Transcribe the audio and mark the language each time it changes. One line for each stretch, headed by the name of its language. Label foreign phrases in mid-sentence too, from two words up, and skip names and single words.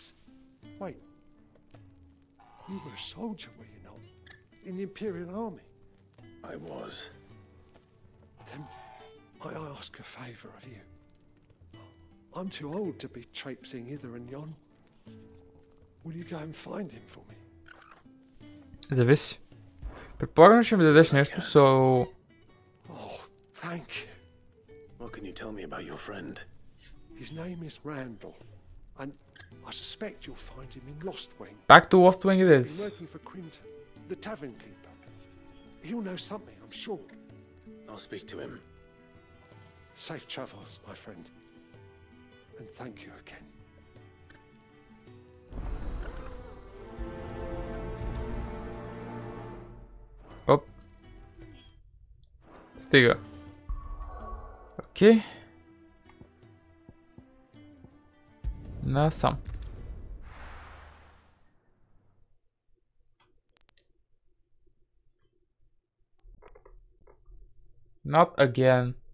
English: Wait, you were a soldier, were you not? In the Imperial Army? I was. Then I ask a favour of you. I'm too old to be traipsing hither and yon. Will you go and find him for me?
Bulgarian: Зависи. Предполагам, ще ми дадеш нещо,
English: so... Oh, thank you. What can you tell me about your friend? His name is Randall, and I suspect you'll find him in Lostwing. Back to Lost Wing it He's been is. working for Quinton, the tavern keeper. He'll know something, I'm sure. I'll speak to him. Safe travels, my friend. And thank you again.
Bulgarian: Оп. Стига. Окей. Насам.
English: Not again.